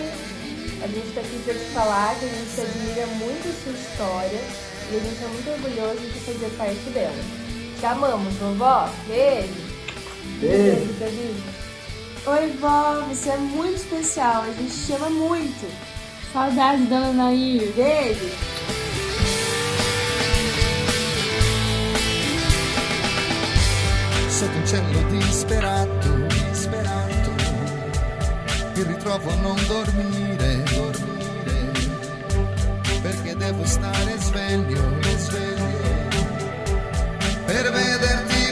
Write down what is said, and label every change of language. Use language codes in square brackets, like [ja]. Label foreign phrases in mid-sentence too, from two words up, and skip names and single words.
[pt] A gente está aqui para te falar que a gente admira muito a sua história e a gente é muito orgulhoso de fazer parte dela. Te amamos, vovó. Beijo. Beijo, Elisa. Oi, vó, você é muito especial, a gente te ama muito. Saudades, dona Nair. Beijo. [it] Sotto un cielo disperato, mi ritrovo a non dormire, perché devo stare sveglio, per vederti